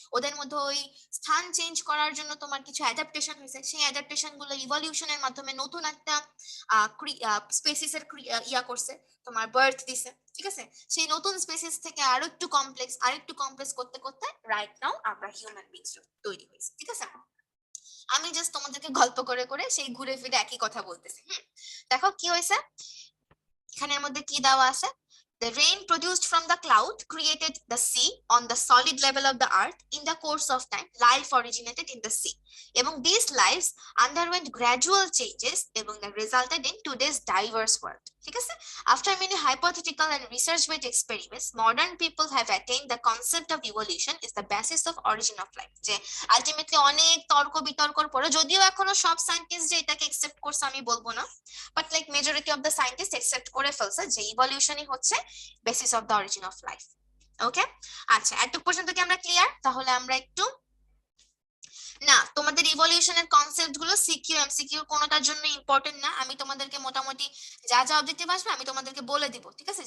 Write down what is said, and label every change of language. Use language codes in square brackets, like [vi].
[bn] ওদের মধ্যে ওই স্থান চেঞ্জ করার জন্য তোমার কিছু অ্যাডাপ্টেশন হয়েছে, সেই অ্যাডাপ্টেশন গুলো ইভলিউশনের মাধ্যমে নতুন একটা স্পেসিসের ইয়া করছে, তোমার বার্থ দিছে, ঠিক আছে। সেই নতুন স্পেসিস থেকে আরেকটু কমপ্লেক্স করতে করতে রাইট নাও আমরা হিউম্যান বিংস তৈরি হয়েছে, ঠিক আছে। আমি জাস্ট তোমাদেরকে গল্প করে করে সেই ঘুরে ফিরে একই কথা বলতেছি। দেখো কি হয়েছে, এখানের মধ্যে কি দেওয়া আছে, [en] the rain produced from the cloud created the sea on the solid level of the earth. In the course of time, life originated in the sea. এবং these lives underwent gradual changes এবং that resulted in today's diverse world. [bn] ঠিক আছে? [en] After many hypothetical and research-based experiments, modern people have attained the concept of evolution is the basis of origin of life. [bn] যে ultimately অনেক তর্ক বিতর্কর পরে, যদিও এখনো সব সায়েন্টিস্ট যে এটাকে একসেপ্ট করছে আমি বলবো না, [en] But like majority of the scientist accept করে ফেলছে যে ইভলিউশনই হচ্ছে basis of the origin of life. [bn] ওকে, আচ্ছা এতটুকু পর্যন্ত কি আমরা ক্লিয়ার? তাহলে আমরা একটু না, তোমাদের ইভলিউশনের কনসেপ্ট গুলো সিকিউ এমসিকিউ কোনোটার জন্য ইম্পর্টেন্ট না, আমি তোমাদেরকে মোটামুটি যা যা অবজেক্টিভ আসবে আমি তোমাদেরকে বলে দিব, ঠিক আছে।